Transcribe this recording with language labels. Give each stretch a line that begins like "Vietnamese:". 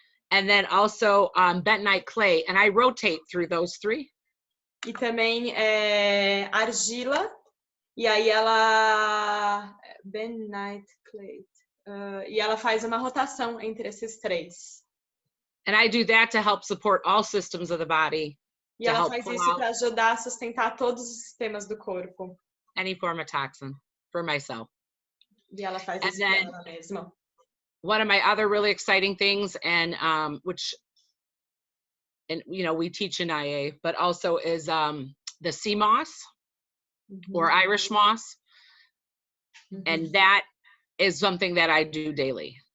English: And then also bentonite clay, and I rotate through those three.
Portuguese: E também argila, e aí ela
English: bentonite clay,
Portuguese: e ela faz uma rotação entre esses três.
English: And I do that to help support all systems of the body.
Portuguese: E ela faz isso para ajudar a sustentar todos os sistemas do corpo.
English: Any form of toxin for myself.
Portuguese: E ela faz isso para ela mesma.
English: One of my other really exciting things, and which, and you know, we teach in IA, but also is the sea moss or Irish moss, and that is something that I do daily.